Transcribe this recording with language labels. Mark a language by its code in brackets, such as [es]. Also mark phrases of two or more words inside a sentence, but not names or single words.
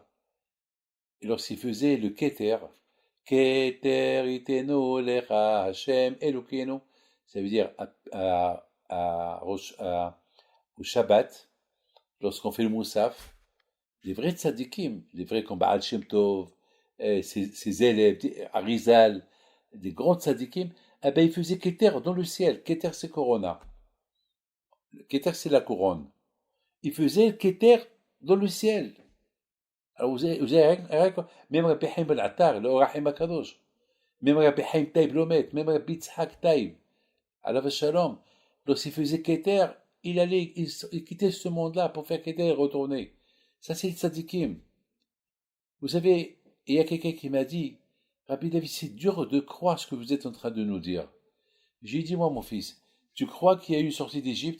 [fr] Et lorsqu'il faisait le Keter, [he] כתר יתנו לך השם אלוקינו, [fr] ça veut dire au Shabbat, lorsqu'on fait le Moussaf, les vrais tzadikim, les vrais comme Baal Shem Tov, ses élèves, Arizal, des grands tzadikim, eh ben, ils faisaient Keter dans le ciel. Keter, c'est Corona. Keter, c'est la couronne. Ils faisaient Keter dans le ciel. Alors vous avez même Rabbi Haim Ben Attar, le Rahim Akadosh, même Rabbi Haim Taïb Lomet, même Rabbi Tzhak Taïb, [he] עליו שלום, [fr] lorsqu'il faisait Keter, il quittait ce monde-là pour faire Keter et retourner. Ça, c'est le tzadikim. Vous savez, il y a quelqu'un qui m'a dit, Rabbi David, c'est dur de croire ce que vous êtes en train de nous dire. J'ai dit, moi, mon fils, tu crois qu'il y a eu une sortie d'Égypte?